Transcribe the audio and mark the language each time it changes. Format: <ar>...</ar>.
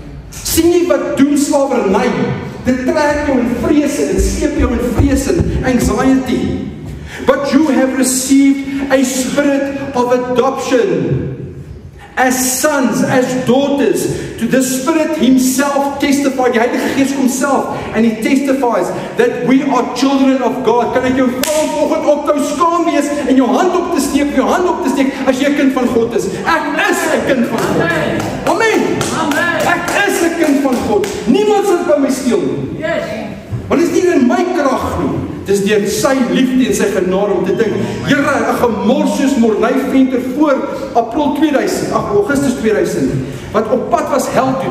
<af>Sien jy wat doen slavernij? Dit trek jou in vrees en dit sleep jou in vrees en anxiety.</af> <en>But you have received a spirit of adoption, as sons, as daughters, to the Spirit himself testified,</en> <af>die Heilige Gees homself,</af> <en>and he testifies that we are children of God.</en> <af>Kan ek jou vanoggend ophou skaam wees en jou hand op te steek, as jy 'n kind van God is. Ek is 'n kind van God. Amen. Ek is 'n kind van God. Niemand sal by my steel nie. Want dit is nie in my krag nie. Dis deur sy liefde en sy genade om te dink, Here, 'n gemors soos Morney Venter voor Augustus 2000, wat op pad was hel toe.</af>